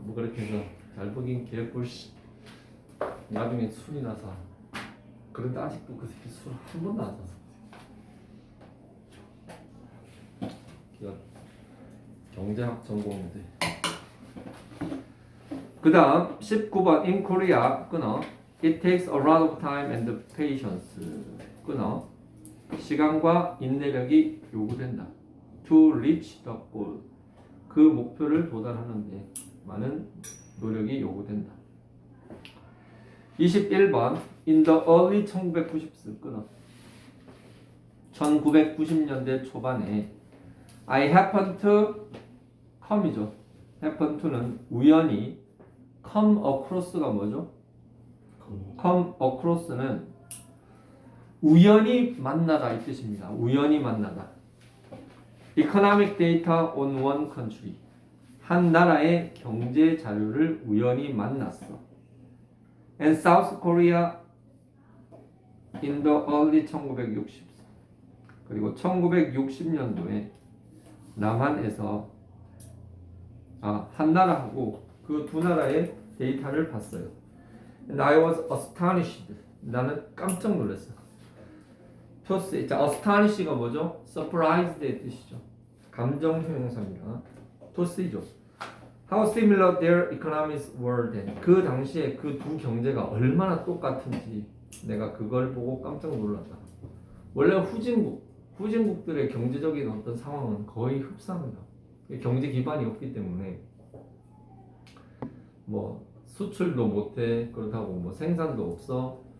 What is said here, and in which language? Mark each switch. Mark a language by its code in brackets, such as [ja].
[ko] 뭐 그렇게 해서 잘 벌긴 개뿔 씨. 나중에 술이 나서 그런데 아직도 그 새끼 술 한 번도 안 샀어. 경제학 전공인데. 그 다음 19번 in Korea 끊어. [en] It takes a lot of time and patience 끊어. 시간과 인내력이 요구된다. to reach the goal. [ko] 그 목표를 도달하는데 많은 노력이 요구된다. [en] 21번 in the early 1990s 끊어. 1990년대 초반에 I happened to come 이죠. [ko] happen to는 우연히, come across가 뭐죠? come across는 우연히 만나다 이 뜻입니다. 우연히 만나다. [en] economic data on one country. [ko] 한 나라의 경제 자료를 우연히 만났어. [en] And South Korea in the early 1960s. [ko] 그리고 1960년도에 남한에서 한 나라하고 그 두 나라의 데이터를 봤어요. [en] And I was astonished. 나는 깜짝 놀랐어. [ko] 토스, 자, astonish가 뭐죠? surprised의 뜻이죠. 감정 형용사입니다. 토스이죠. [en] How similar their economies were then. [ko] 그 당시에 그 두 경제가 얼마나 똑같은지 내가 그걸 보고 깜짝 놀랐다. 원래 후진국들의 경제적인 어떤 상황은 거의 흡사합니다. 경제 기반이 없기 때문에 뭐 수출도 못해, 그렇다고 뭐 생산도 없어.